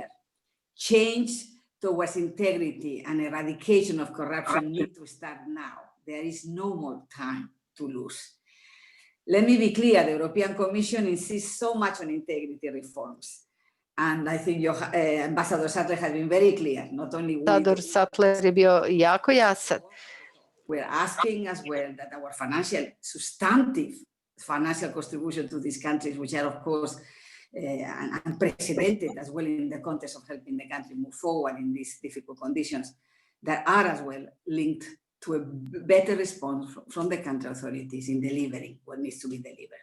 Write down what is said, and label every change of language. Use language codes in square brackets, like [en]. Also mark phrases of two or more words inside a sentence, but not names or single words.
[en] Change towards integrity and eradication of corruption need to start now. There is no more time to lose. Let me be clear, the European Commission insists so much on integrity reforms. And I think your Ambassador Sattler has been very clear, not only we, [bs] Ambassador Sattler je bio jako jasan. [en] we're asking as well that our substantive financial contribution to these countries, which are of course unprecedented as well in the context of helping the country move forward in these difficult conditions, that are as well linked to a better response from the country authorities in delivering what needs to be delivered.